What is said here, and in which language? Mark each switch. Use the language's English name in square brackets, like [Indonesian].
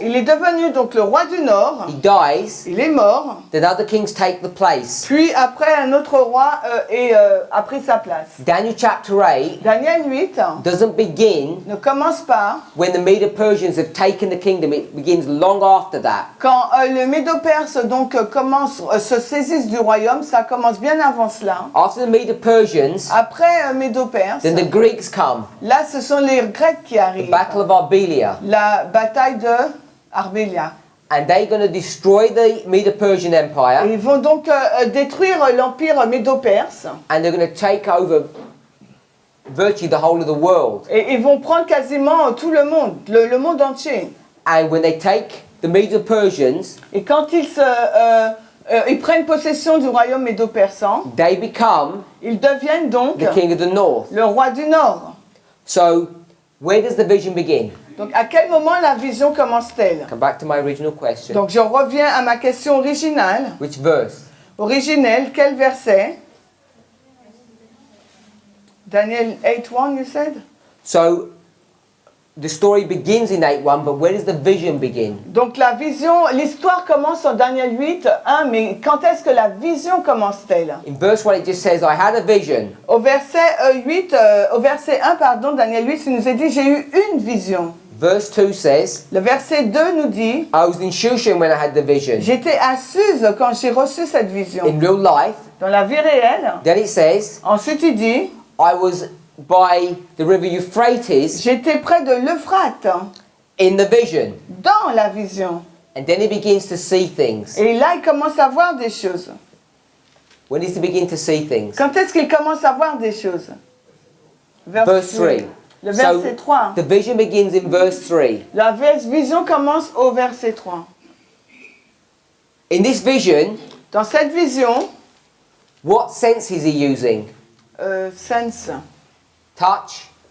[French] Il est devenu donc le roi du Nord. [English] he dies, [French] Il est mort. [English] then other kings take the place. [French] Puis après, un autre roi a pris sa place. [English] Daniel chapter 8 [French] Daniel 8 [English] doesn't begin [French] ne commence pas [English] when the Medo-Persians have taken the kingdom, it begins long after that. [French] quand le Médo-Perse donc se saisissent du royaume. Ça commence bien avant cela. [English] After the Medo-Persians, [French] Après Médo-Perse, [English] then the Greeks come, [French] là ce sont les Grecs qui [English] the [French] arrivent. [English] Battle of Arbelia, [French] La bataille de Arbélia. [English] and they're going to destroy the Medo-Persian [French] Et [English] Empire, [French] ils vont donc détruire l'empire Médo-Perse. [English] and they're going to take over virtually the whole of the world. [French] Et ils vont prendre quasiment tout le monde, le monde entier. [English] And when they take the Medo-Persians, [French] Et quand ils prennent possession du royaume médo-persan, [English] they become [French] ils deviennent donc [English] the king of the north. [French] le roi du Nord. [English] So where does the vision begin? [French] Donc à quel moment la vision commence-t-elle? [English] Come back to my original question. [French] Donc je reviens à ma question originale. [English] Which verse? [French] Originelle, quel verset? [English] Daniel 8:1, you said? So the story begins in 8:1, but where does the vision begin? [French] Donc la vision, l'histoire commence en Daniel 8, 1, mais quand est-ce que la vision commence-t-elle? [English] In verse 1, it just says, I had a vision. [French] Au verset 1, pardon, Daniel 8, il nous est dit, j'ai eu une vision. [English] Verse 2 says, [French] Le verset 2 nous dit, [English] I was in Shushan when I had the vision. [French] j'étais à Suse quand j'ai reçu cette vision. [English] In real life, [French] Dans la vie réelle. [English] then it says, [French] Ensuite il dit, [English] I was by the river Euphrates [French] j'étais près de l'Euphrate, [English] in the vision. [French] dans la vision. [English] And then he begins to see things. [French] Et là, il commence à voir des choses. [English] When does he begin to see things? [French] Quand est-ce qu'il commence à voir des choses? [English] Verse 3. [French] Le verset 3. [English] The vision begins in verse 3. [French] La vision commence au verset 3. [English] In this vision, [French] Dans cette vision, [English] what sense is he using? sense. Touch?